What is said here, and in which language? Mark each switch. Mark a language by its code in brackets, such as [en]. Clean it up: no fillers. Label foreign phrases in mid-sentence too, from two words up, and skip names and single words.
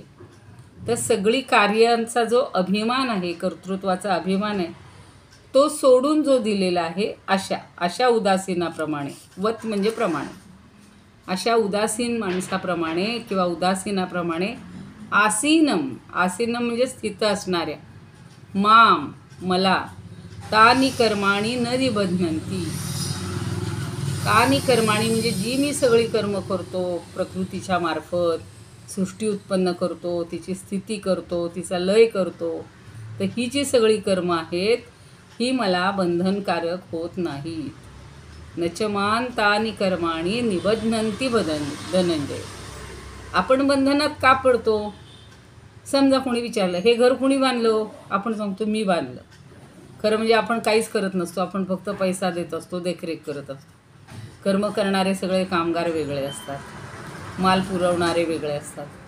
[mr] तर सगळी कार्यांचा जो अभिमान आहे, कर्तृत्वाचा अभिमान आहे, तो सोडून जो दिलेला आहे अशा उदासीनाप्रमाणे, वत म्हणजे प्रमाणे, अशा उदासीन माणसाप्रमाणे किंवा उदासीनाप्रमाणे आसीनम म्हणजे स्थित असणाऱ्या, माम मला, [sa] तानी कर्माणी न निबध्नन्ति. तानी कर्माणी [mr] म्हणजे जी मी सगळी कर्म करतो प्रकृतीच्या मार्फत, सृष्टी उत्पन्न करतो, तिची स्थिती करतो, तिचा लय करतो, तर ही जी सगळी कर्म आहेत ही मला बंधनकारक होत नाहीत. [sa] न च मां तानि कर्माणि निबध्नन्ति धनंजय. [mr] आपण बंधनात का पडतो? समजा कोणी विचारलं, हे घर कोणी बांधलं? आपण सांगतो मी बांधलं. खरं म्हणजे आपण काहीच करत नसतो, आपण फक्त पैसा देत असतो, देखरेख करत असतो. कर्म करणारे सगळे कामगार वेगळे असतात, माल पुरवणारे वेगळे असतात.